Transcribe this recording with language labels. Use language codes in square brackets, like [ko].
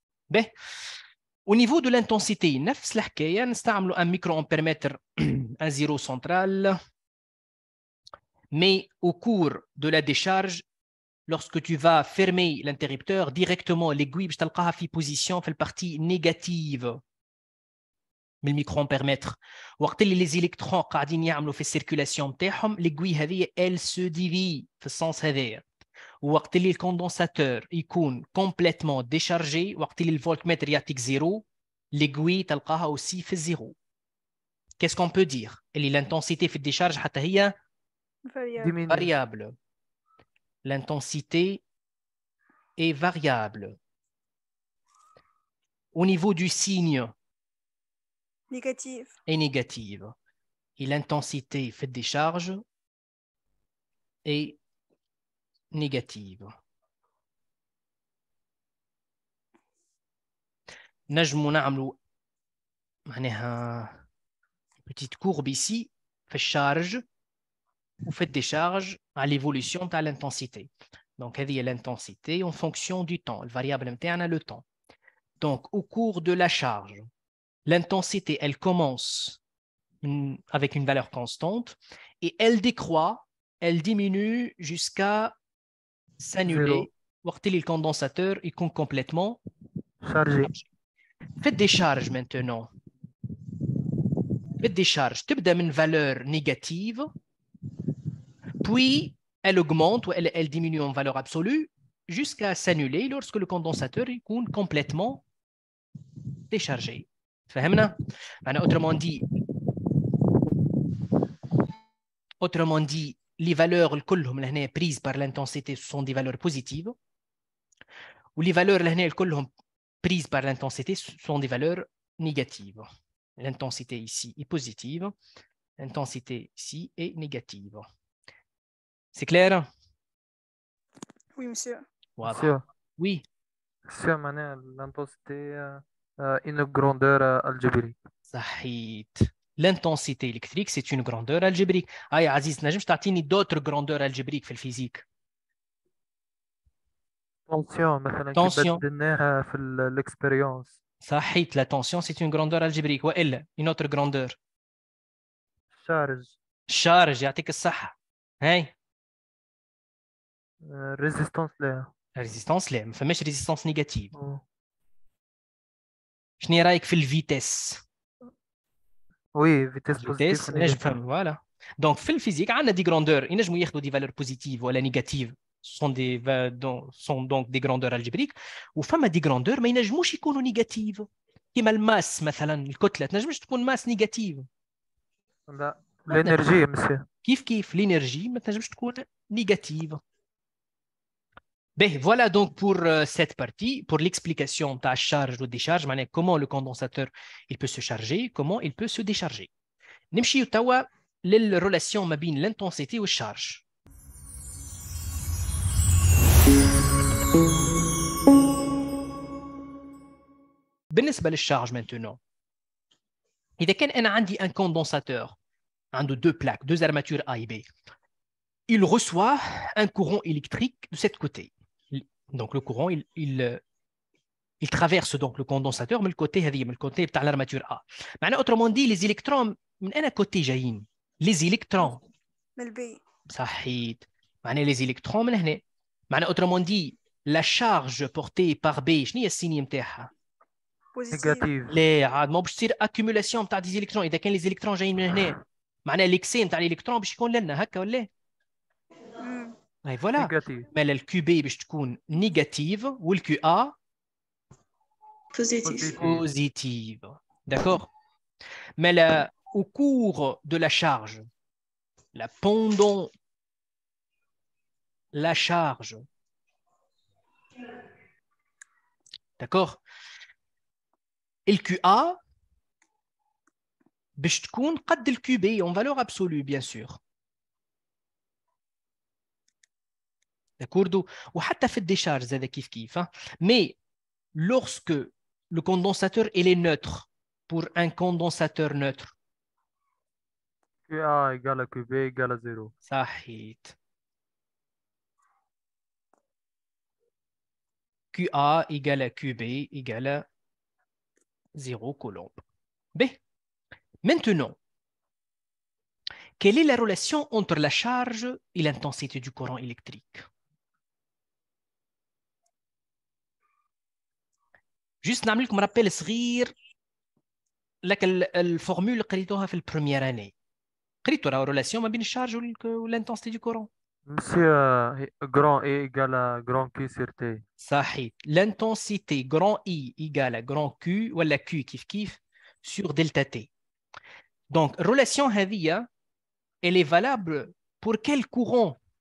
[fr] Ben, au niveau de l'intensité, [ar] نفس الحكاية نستعملوا [fr] un micro-ampèremètre un zéro central, mais au cours de la décharge, lorsque tu vas fermer l'interrupteur directement, l'aiguille [ar] باش تلقاها في [fr] position في الpartie négative من الميكرو-ampèremètre. [ar] وقت اللي [fr] les électrons [ar] قاعدين يعملوا في السيركولاسيون نتاعهم l'aiguille هذه [fr] elle se divise [ar] في السنس هذايا. وقت اللي الكوندنساتور يكون [fr] complètement déchargé، [ar] وقت اللي الفولتمتر يعطيك زيرو l'aiguille تلقاها aussi في الزيرو. [fr] qu'est-ce qu'on peut dire؟ اللي l'intensité [ar] في الديشارج حتى هي [fr] variable. L'intensité est variable. Au niveau du signe, est négative. Et l'intensité fait des charges est négative. [ar] نجمو نعملو معناها [fr] petite courbe ici [ar] في الشارج وفي الديشارج على l'évolution تاع l'intensité. [fr] Donc هذه هي l'intensité en fonction du temps. Le variable [ar] نتاعنا [fr] le temps. Donc au cours de la charge, l'intensité elle commence avec une valeur constante et elle décroît, elle diminue jusqu'à s'annuler. [ar] وقت اللي الcondensateur يكون [fr] complètement chargé. Faites des charges maintenant. Faites des charges. [ar] تبدأ من [fr] valeur négative, puis elle augmente ou elle diminue en valeur absolue jusqu'à s'annuler lorsque le condensateur est complètement déchargé. [ar] فهمنا؟ معناها [fr] autrement dit, les valeurs [ar] كلهم لهنا [fr] prises par l'intensité sont des valeurs positives, ou les valeurs [ar] لهنا كلهم [fr] prises par l'intensité sont des valeurs négatives. L'intensité ici est positive, L'intensité ici est négative. C'est clair? Oui, monsieur. Monsieur, Oui. monsieur, l'intensité une grandeur algébrique. [ar] صحيت. [fr] L'intensité électrique, c'est une grandeur algébrique. [ar] Ah, يا عزيز نجمش تعطيني [fr] d'autres grandeurs algébriques [ar] في الفيزيك. Tension مثلا كي [fr] Tension. [ar] بدلناها في l'expérience. صحيت. [fr] La tension, c'est une grandeur algébrique. [ar] وإلا [fr] une autre grandeur. Charge. [ar] Charge, يعطيك الصحة. هاي. [fr] Résistance لا. [ar] Résistance لا، ما فماش [fr] résistance négative. Oh. [ar] شنو رايك في الفيتيس؟ [fr] Oui, vitesse positive vitesse ou [ar] نجم [fr] négative. [ar] فهم voilà. Donc في الفيزيك عندنا دي grandeurs ينجموا ياخذوا دي [fr] valeurs positives [ar] ولا négatives. [fr] sont donc des grandeurs algébriques. [ar] وفما دي grandeurs ما ينجموش يكونوا نيجاتيف. كيما الماس مثلا، الكتله تنجمش تكون ماس نيجاتيف. [fr] لا l'énergie monsieur. [ar] كيف l'énergie ما تنجمش تكون نيجاتيف. [fr] Ben, voilà donc pour cette partie, pour l'explication de la charge ou décharge, comment le condensateur il peut se charger, comment il peut se décharger. [ar] نمشي توا للرelation ما بين l'intensité والcharge. [fr] بالنسبة للcharge maintenant. [ar] إذا كان أنا عندي [fr] un condensateur عنده deux plaques, deux armatures A et B, il reçoit un courant électrique de ce côté. Donc le courant il traverse donc le condensateur [ar] من الكوتي بتاع [fr] l'armature A. معناه autrement dit les électrons [ar] من أنا [fr] côté جايين؟ les électrons [ar] من البي. صحيت. معناه les électrons من هنا. [fr] معناه autrement dit la charge portée par B [ar] شنو هي السيني نتاعها؟ [fr] négative. [ar] لا عاد ما باش تصير accumulation نتاع دي électrons. إذا كان les électrons جايين من هنا معناه l'excès نتاع الإلكترون باش يكون لنا هكا ولا؟ اي فوالا. مالا الكيو بي باش تكون نيجاتيف والكيو ا positive. [fr] D'accord? Mais au cours de la charge, pendant la charge, d'accord? Et le QA, [ar] باش تكون قد الكيو بي [fr] en valeur absolue, bien sûr. D'accord? [ar] وحتى في الديشارج زاد كيف. [fr] Mais lorsque le condensateur il est neutre, pour un condensateur neutre, QA égale à QB égale à 0. صحيت. QA égale à QB égale à 0 coulomb. B. Maintenant, quelle est la relation entre la charge et l'intensité du courant électrique? [ar] Juste نعمل لكم rappel صغير لك الفورمول قريتوها في البروميير اني. قريتوا la relation ما بين الشارج والintensité du courant. [fr] Monsieur, grand E égale à grand Q sur T. [ar] صحيح. [fr] L'intensité grand I égale à grand Q [ar] ولا Q كيف [fr] sur delta T. Donc, relation هذه elle est valable pour quel courant?